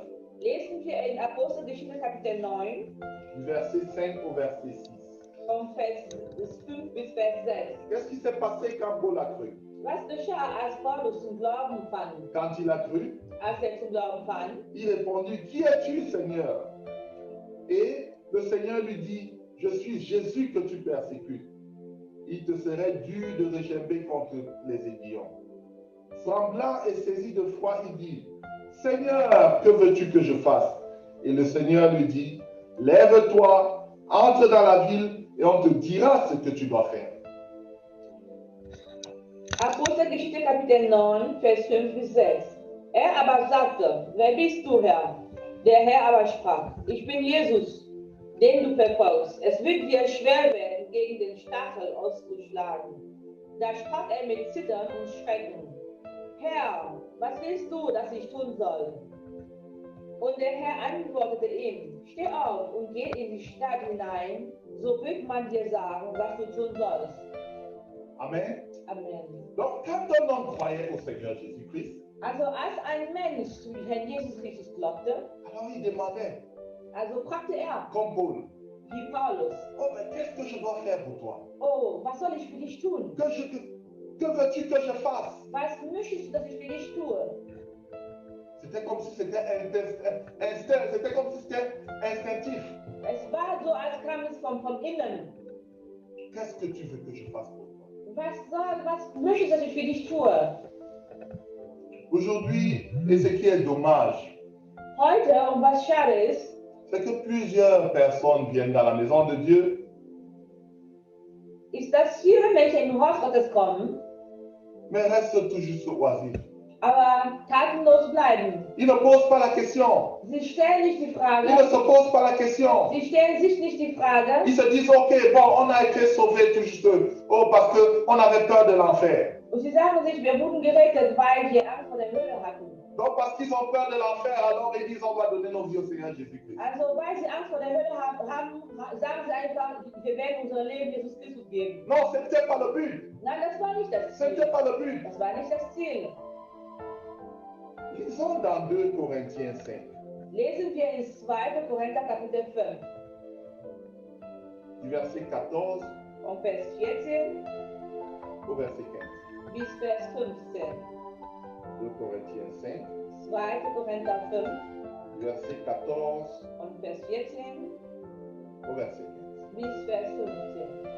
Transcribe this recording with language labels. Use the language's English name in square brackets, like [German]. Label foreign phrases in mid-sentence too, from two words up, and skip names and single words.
[German] Lesen wir in Apostelgeschichte Kapitel 9, [French] du verset 5 au verset 6. [German] vom Vers 5 bis Vers 6. [French] Qu'est-ce qui s'est passé quand Paul a cru? [German] Was geschah, als Paulus zum Glauben fand? [French] Quand il a cru, [German] Als er zum Glauben fand, [French] il répondit, qui es-tu, Seigneur? Et le Seigneur lui dit, je suis Jésus que tu persécutes. Il te serait dû de réchember contre les aiguillons. Semblant et saisi de foi, il dit, Seigneur, que veux-tu que je fasse? Et le Seigneur lui dit, lève-toi, entre dans la ville et on te dira ce que tu dois faire. [German] Apostelgeschichte Kapitel 9, Vers 5 bis 6. Er aber sagte, wer bist du, Herr? Der Herr aber sprach, ich bin Jesus, den du verfolgst. Es wird dir schwer werden, gegen den Stachel auszuschlagen. Da sprach er mit Zittern und Schrecken, Herr, was willst du, dass ich tun soll? Und der Herr antwortete ihm, steh auf und geh in die Stadt hinein, so wird man dir sagen, was du tun sollst. Amen. Amen. [French] Donc, quand un homme croyait au Seigneur Jésus-Christ, [German] Also als ein Mensch zu Herrn Jesus Christus glaubte, [French] alors il demandait, [German] also fragte er, [French] comme Paul, [German] wie Paulus, [French] oh, mais qu'est-ce que je dois faire pour toi? [German] oh, was soll ich für dich tun? [French] Que veux-tu que je fasse? [German] Was möchtest du, dass ich für dich tue? [French] C'était comme si c'était instinctif. [German] Es war so, als kam es vom Innen. [French] Qu'est-ce que tu veux que je fasse pour toi? [German] Was möchtest du, dass ich für dich tue? [French] Aujourd'hui, et ce qui est dommage, [German] Heute, und was schade ist, [French] c'est que plusieurs personnes viennent dans la maison de Dieu, [German] ist, dass viele Menschen im Haus Gottes kommen, [French] mais restent tout juste oisifs. [German] aber tatenlos bleiben. [French] Ils ne posent pas la question. [German] Sie stellen nicht die Frage, [French] Ils ne se posent pas la question. [German] sie stellen sich nicht die Frage, [French] Ils se disent, ok, bon, on a été sauvés tout juste, oh, parce qu'on avait peur de l'enfer. [German] und sie sagen sich, wir wurden gerettet, weil wir Angst vor der Hölle hatten. [French] Donc, parce qu'ils ont peur de l'enfer, alors ils disent, on va donner nos vies au Seigneur Jésus-Christ. [German] Also, weil sie Angst vor der Hölle haben, sagen sie einfach, wir werden unser Leben Jesus Christus geben. [French] Non, ce n'était pas le but. [German] Nein, das war nicht das [French] Ce [German] Ziel. [French] n'était pas le but. [German] Das war nicht das Ziel. [French] Lisons dans 2 Corinthiens 5. [German] Lesen wir in 2. Korinther Kapitel 5, [French] Du verset 14 [German] von Vers 14 [French] au verset 15. [German] bis Vers 15. [French] 2 Corinthiens 5, [German] 2. Korinther 5, [French] du verset 14 [German] von Vers 14 [French] au verset 15. [German] bis Vers 15.